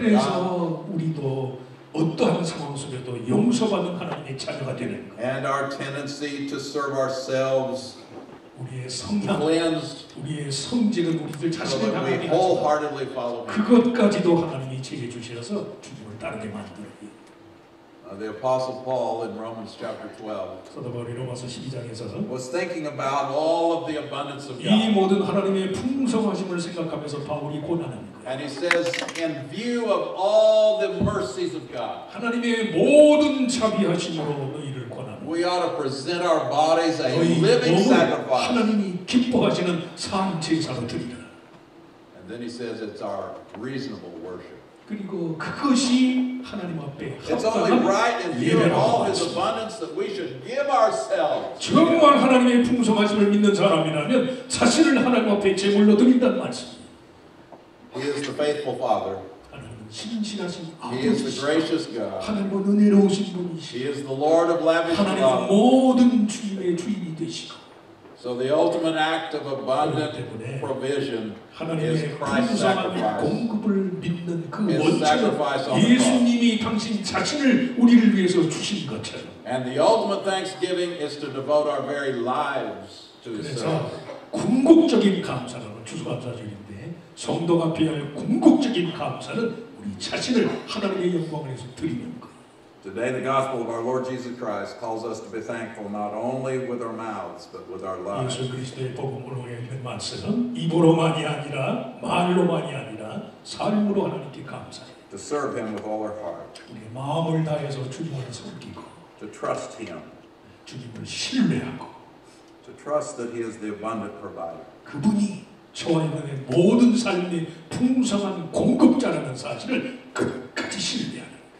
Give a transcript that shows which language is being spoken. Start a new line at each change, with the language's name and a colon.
Korean: 그래서 우리도 어떠한 상황 속에도 용서받는 하나님의 자녀가 되는 거예요.
English: And our tendency to serve ourselves
Korean: 우리의 성향,
English: cleansed
Korean: 우리의 성질은 우리들
English: so
Korean: 자신을
English: that we
Korean: 향하게 하지만
English: wholeheartedly follow Him.
Korean: 그것까지도 하나님이 제게 주셔서 주님을 따르게 만들어요.
English: The Apostle Paul in Romans chapter 12
Korean: 사도 바울이 로마서 12장에서
English: was thinking about all of the abundance of
Korean: 이
English: God.
Korean: 모든 하나님의 풍성하심을 생각하면서 바울이 고난하는 거예요.
English: And he says, in view of all the mercies of God,
Korean: 하나님의 모든 자비하심으로 너희를 권하노.
English: we ought to present our bodies a
Korean: 너희
English: living
Korean: 몸을
English: sacrifice.
Korean: 하나님이 기뻐하시는 산 제사로 드리라.
English: And then he says it's our reasonable worship.
Korean: 그리고 그것이 하나님 앞에
English: It's only right in view of all His
Korean: 예배라고
English: abundance that we should give ourselves.
Korean: 정말 하나님의 풍성하심을 믿는 사람이라면 자신을 하나님 앞에 제물로 드린다는 말씀.
English: He is the faithful Father.
Korean: 하나님은 신실하신
English: He is the
Korean: 아버지시고
English: gracious God.
Korean: 하나님은 은혜로우신 분이시고
English: He is the Lord of lavish
Korean: 하나님은
English: love.
Korean: 모든 주님의 주인이 되시고
English: So the ultimate act of abundant
Korean: 때문에
English: provision is
Korean: 하나님의
English: Christ's
Korean: 풍성한
English: sacrifice.
Korean: 공급을 믿는 그
English: His
Korean: 원천은
English: sacrifice on the cross.
Korean: 예수님이 당신 자신을 우리를 위해서 주신 것처럼
English: And the ultimate thanksgiving is to devote our very lives to His
Korean: 그래서
English: service.
Korean: 궁극적인 감사는 추수감사절인데 성도가 필요할 궁극적인 감사는 우리 자신을 하나님의 영광을 위해서 드리는 것.
English: Today, the gospel of our Lord Jesus Christ calls us to be thankful not only with our mouths, but with our lives.
Korean: 예수 그리스도의 복음으로 읽는 말씀은 입으로만이 아니라 말로만이 아니라 삶으로 하나님께 감사해요.
English: To serve Him with all our heart.
Korean: 우리의 마음을 다해서 주님을 섬기고
English: To trust Him.
Korean: 주님을 신뢰하고
English: To trust that He is the abundant provider.
Korean: 그분이 저와 여러분의 모든 삶의 풍성한 공급자라는 사실을 끝까지 신뢰하는